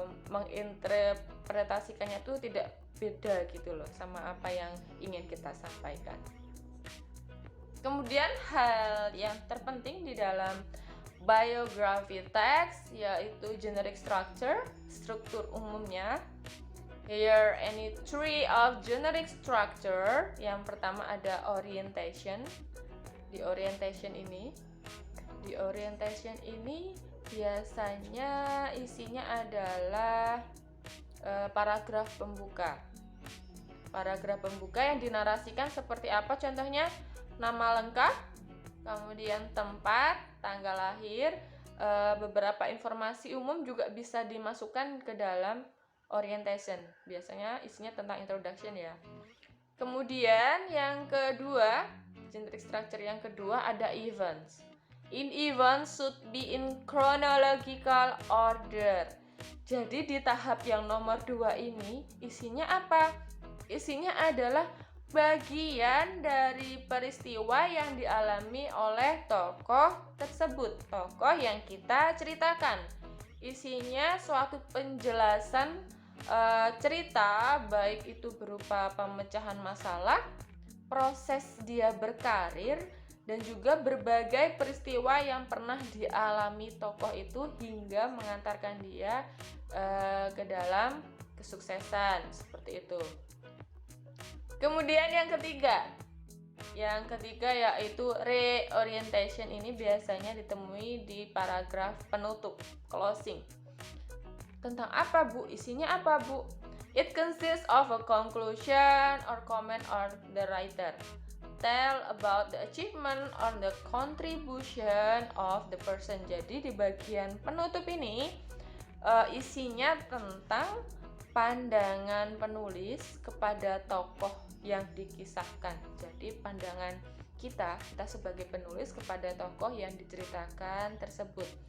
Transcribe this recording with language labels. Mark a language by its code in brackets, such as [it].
[id] menginterpretasikannya tuh tidak beda gitu loh sama apa yang ingin kita sampaikan. Kemudian hal yang terpenting di dalam biography text yaitu generic structure, struktur umumnya. [en] Here any three of generic structure. [id] Yang pertama ada orientation. Di orientation ini biasanya isinya adalah paragraf pembuka. Paragraf pembuka yang dinarasikan seperti apa? Contohnya nama lengkap, kemudian tempat, tanggal lahir, beberapa informasi umum juga bisa dimasukkan ke dalam orientation. Biasanya isinya tentang introduction ya. Kemudian yang kedua, generic structure yang kedua ada events. [en] In events should be in chronological order. [id] Jadi di tahap yang nomor 2 ini isinya apa? Isinya adalah bagian dari peristiwa yang dialami oleh tokoh tersebut, tokoh yang kita ceritakan. Isinya suatu penjelasan cerita, baik itu berupa pemecahan masalah, proses dia berkarir, dan juga berbagai peristiwa yang pernah dialami tokoh itu hingga mengantarkan dia ke dalam kesuksesan, seperti itu. Kemudian yang ketiga yaitu reorientation. Ini biasanya ditemui di paragraf penutup, closing. Tentang apa, Bu? Isinya apa, Bu? [en] It consists of a conclusion or comment on the writer. Tell about the achievement or the contribution of the person. [id] Jadi di bagian penutup ini isinya tentang pandangan penulis kepada tokoh yang dikisahkan. Jadi pandangan kita sebagai penulis kepada tokoh yang diceritakan tersebut.